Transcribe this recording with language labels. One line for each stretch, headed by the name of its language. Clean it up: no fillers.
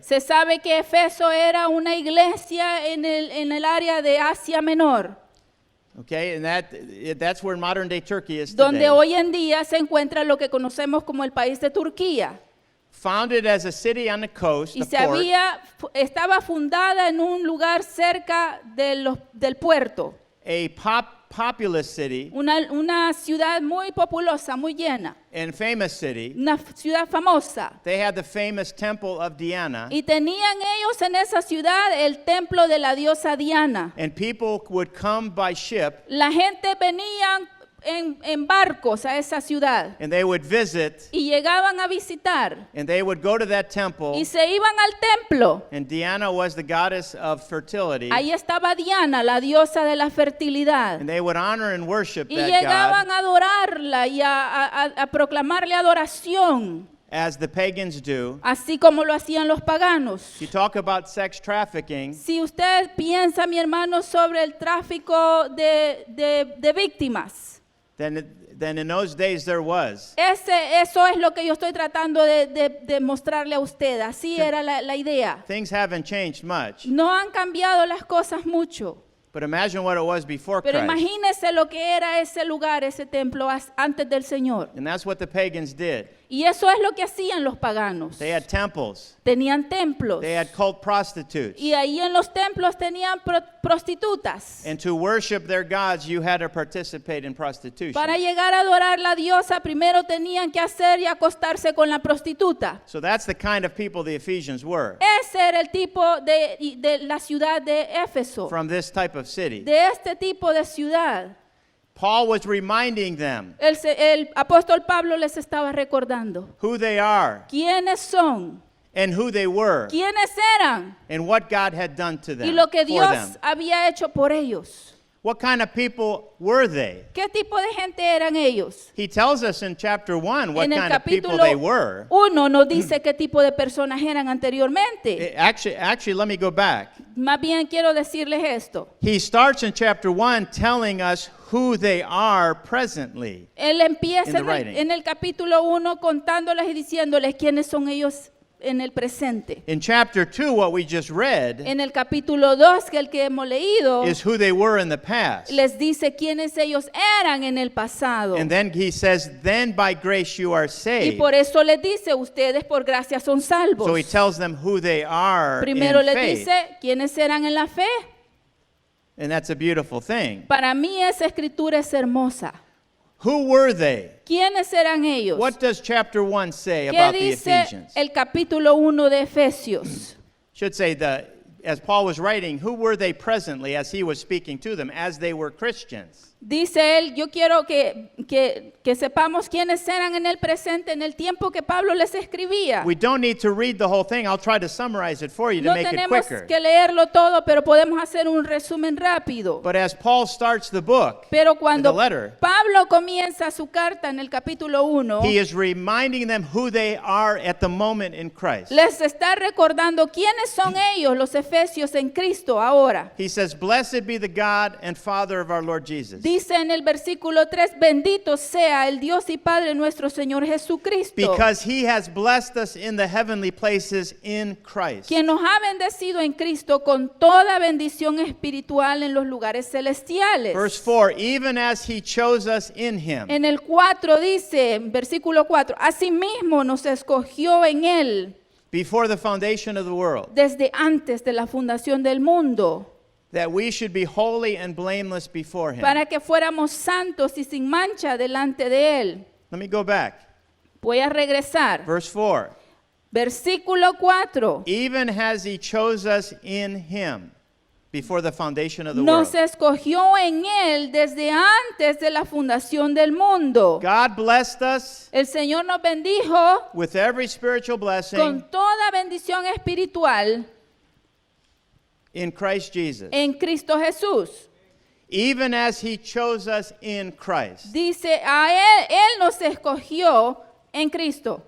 Spanish: Se sabe que Efeso era una iglesia en el área de Asia Menor,
English: Okay, and that's where modern day Turkey is
Spanish: donde
English: today.
Spanish: hoy en día se encuentra lo que conocemos como el país de Turquía.
English: Founded as a city on the coast,
Spanish: Y
English: a port,
Spanish: estaba fundada en un lugar cerca del puerto.
English: a populous city
Spanish: Una ciudad muy populosa, muy llena.
English: and famous city.
Spanish: Una ciudad famosa.
English: They had the famous temple of Diana,
Spanish: Y tenían ellos en esa ciudad el templo de la diosa Diana.
English: and people would come by ship
Spanish: La gente venía en barcos a esa ciudad
English: and they would visit
Spanish: y llegaban a visitar
English: and they would go to that temple,
Spanish: y se iban al templo.
English: and Diana was the goddess of fertility,
Spanish: Ahí estaba Diana, la diosa de la fertilidad.
English: and they would honor and worship
Spanish: Y
English: that
Spanish: llegaban
English: god
Spanish: a adorarla y a proclamarle adoración,
English: as the pagans do.
Spanish: así como lo hacían los paganos.
English: You talk about sex trafficking,
Spanish: Si usted piensa, mi hermano, sobre el tráfico de víctimas,
English: then in those days there was.
Spanish: eso es lo que yo estoy tratando de mostrarle a usted. Así era la idea.
English: Things haven't changed much,
Spanish: No han cambiado las cosas mucho,
English: but imagine what it was before
Spanish: pero
English: Christ.
Spanish: imagínese lo que era ese lugar, ese templo antes del Señor.
English: And that's what the pagans did.
Spanish: Y eso es lo que hacían los paganos.
English: They had temples.
Spanish: Tenían templos.
English: They had cult prostitutes.
Spanish: Y ahí en los templos tenían prostitutas.
English: And to worship their gods, you had to participate in prostitution.
Spanish: Para llegar a adorar la diosa, primero tenían que hacer y acostarse con la prostituta.
English: So that's the kind of people the Ephesians were,
Spanish: Ese era el tipo de la ciudad de Éfeso,
English: from this type of city.
Spanish: de este tipo de ciudad.
English: Paul was reminding them
Spanish: El apóstol Pablo les estaba recordando
English: who they are
Spanish: quiénes son,
English: and who they were
Spanish: quiénes eran
English: and what God had done to them,
Spanish: y lo que
English: for
Spanish: Dios
English: them.
Spanish: había hecho por ellos.
English: What kind of people were they?
Spanish: ¿Qué tipo de gente eran ellos?
English: He tells us in chapter 1 what
Spanish: En el
English: kind of people
Spanish: capítulo
English: they were.
Spanish: 1 nos dice qué tipo de personas eran anteriormente.
English: Actually, let me go back.
Spanish: Más bien quiero decirles esto.
English: He starts in chapter 1 telling us who they are presently.
Spanish: Él empieza
English: In the writing.
Spanish: en el capítulo 1 contándoles y diciéndoles quiénes son ellos en el presente.
English: In chapter 2, what we just read
Spanish: En el capítulo 2, que el que hemos leído,
English: is who they were in the past.
Spanish: les dice quiénes ellos eran en el pasado.
English: And then he says, then by grace you are
Spanish: Y
English: saved.
Spanish: por eso les dice, ustedes por gracia son salvos.
English: So he tells them who they are
Spanish: Primero
English: in
Spanish: les
English: faith.
Spanish: dice quiénes eran en la fe.
English: And that's a beautiful thing.
Spanish: Para mí esa escritura es hermosa.
English: Who were they?
Spanish: ¿Quiénes eran ellos?
English: What does chapter 1 say
Spanish: ¿Qué
English: about the
Spanish: dice
English: Ephesians?
Spanish: el capítulo 1 de Efesios?
English: Should say as Paul was writing, who were they presently as he was speaking to them, as they were Christians?
Spanish: Dice él, yo quiero que sepamos quiénes eran en el presente, en el tiempo que Pablo les escribía.
English: We don't need to read the whole thing. I'll try to summarize it for you to
Spanish: No
English: make it
Spanish: tenemos
English: quicker.
Spanish: que leerlo todo, pero podemos hacer un resumen rápido.
English: But as Paul starts the book,
Spanish: Pero cuando
English: the letter,
Spanish: Pablo comienza su carta en el capítulo 1,
English: he is reminding them who they are at the moment in Christ.
Spanish: les está recordando quiénes son ellos, los efesios en Cristo ahora.
English: He says, "Blessed be the God and Father of our Lord Jesus."
Spanish: Dice en el versículo 3, bendito sea el Dios y Padre nuestro Señor Jesucristo,
English: Because he has blessed us in the heavenly places in Christ.
Spanish: quien nos ha bendecido en Cristo con toda bendición espiritual en los lugares celestiales.
English: Verse 4, even as he chose us in him.
Spanish: En el 4 dice, versículo 4, asimismo nos escogió en Él
English: Before the foundation of the world,
Spanish: desde antes de la fundación del mundo,
English: that we should be holy and blameless before him.
Spanish: para que fuéramos santos y sin mancha delante de Él.
English: Let me go back.
Spanish: Voy a regresar.
English: Verse 4,
Spanish: Versículo 4.
English: even as he chose us in him before the foundation of the
Spanish: Nos
English: world.
Spanish: escogió en Él desde antes de la fundación del mundo.
English: God blessed us
Spanish: El Señor nos bendijo
English: with every spiritual blessing
Spanish: con toda bendición espiritual
English: in Christ Jesus.
Spanish: en Cristo Jesús.
English: Even as he chose us in Christ.
Spanish: Dice, a Él nos escogió en Cristo.